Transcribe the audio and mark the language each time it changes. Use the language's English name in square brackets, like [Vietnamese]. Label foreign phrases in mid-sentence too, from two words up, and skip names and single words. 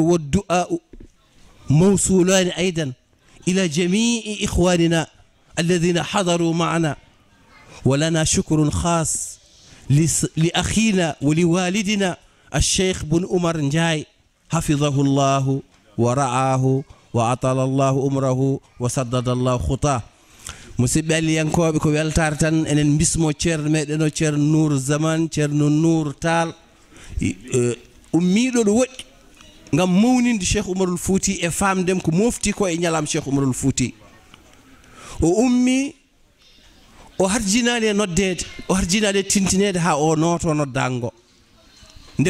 [Arabic] والدعاء موصولان أيضا إلى جميع إخواننا الذين حضروا معنا ولنا شكر خاص لأخينا ولوالدنا الشيخ بن عمر نجاي حفظه الله ورعاه وأطال الله عمره وسدد الله خطاه [Fula] musidɓe alliyankoɓe ko weltare tan enen bismo ceerno meɗen o ceerno nour zaman ceerno nour tall ummiɗo ɗo woɗɗi ngam mawninde cheikh oumarul fouti e famdem ko mofti ko e ñalam cheikh oumarul fouti o ummi o harjinani e noddede o harjinani e tintinede ha o nooto noddango nde